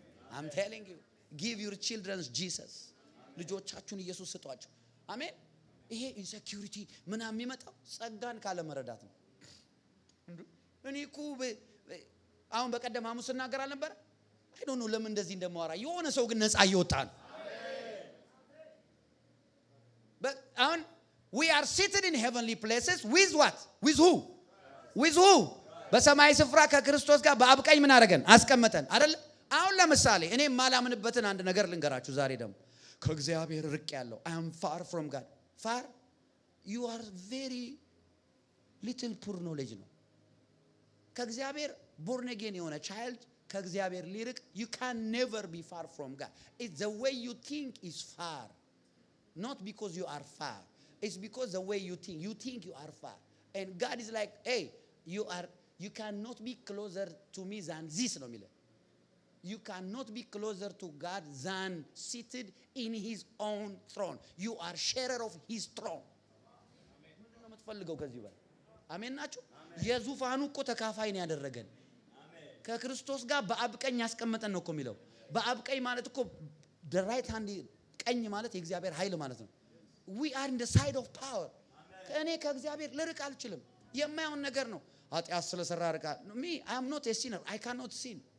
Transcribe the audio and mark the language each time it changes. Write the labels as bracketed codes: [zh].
[en] I'm telling you give your children Jesus. [am] ልጆቻችሁን ኢየሱስ ስጧቸው። አሜን። ይሄ ኢንሴኪዩሪቲ ምናምን የሚመጣው ጸጋን ካለ መረዳት ነው። እኔ እኮ አሁን በቀደም ሐሙስ እናገር አልነበረ? [en] አይ ዶንት ኖ [am] ለምን እንደዚህ እንደማወራ። የሆነ ሰው ግን ነፃ እየወጣ ነው። አሁን [en] we are seated in heavenly places with what? with who? [am] በሰማይ ስፍራ ከክርስቶስ ጋር በአብ ቀኝ ምን አደረገን? አስቀመጠን አይደል? አሁን ለምሳሌ እኔ ማላምንበትን አንድ ነገር ልንገራችሁ ዛሬ ደግሞ። ከእግዚአብሔር ርቅ ያለው [en] I am far from God. far you are very little poor knowledge ነው። ከእግዚአብሔር born again የሆነ child [am] ከእግዚአብሔር ሊርቅ [en] you can never be far from God. It's the way you think is far, not because you are far. It's because the way you think you are far, and God is like, hey, you cannot be closer to me than this [am] ነው የሚለው። [en] You cannot be closer to God than seated in his own throne. You are sharer of his throne. [am] ምንድን ነው የምትፈልገው ከዚህ በላይ? አሜን ናችሁ? የዙፋኑ እኮ ተካፋይ ነው ያደረገን። ከክርስቶስ ጋር በአብ ቀኝ ያስቀመጠን ነው እኮ የሚለው። በአብ ቀኝ ማለት እኮ the right hand ቀኝ ማለት የእግዚአብሔር ኃይል ማለት ነው። [en] We are in the side of power. [am] እኔ ከእግዚአብሔር ልርቅ አልችልም። የማይሆን ነገር ነው። ኃጢአት ስለሰራ ርቃ [en] me I am not a sinner. I cannot sin.